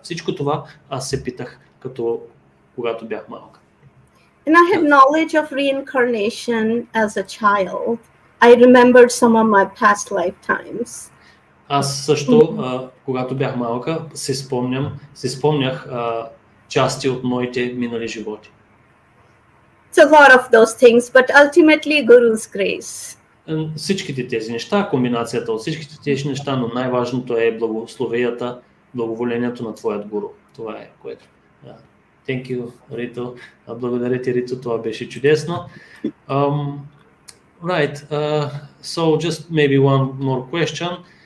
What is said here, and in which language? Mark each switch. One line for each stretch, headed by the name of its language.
Bulgarian: Всичко това аз се питах, когато бях малка.
English: And I had knowledge of reincarnation as a child. I remembered some of my past lifetimes.
Bulgarian: Аз също, когато бях малка, си спомнях части от моите минали животи.
English: It's a lot of those things, but ultimately Guru's grace.
Bulgarian: Всичките тези неща, комбинацията от всичките тези неща, но най-важното е благословията, благоволението на твоят гуру. Това е което.
English: Thank you, Рито.
Bulgarian: Благодаря ти, Рито, това беше чудесно.
English: Right, so just maybe one more question.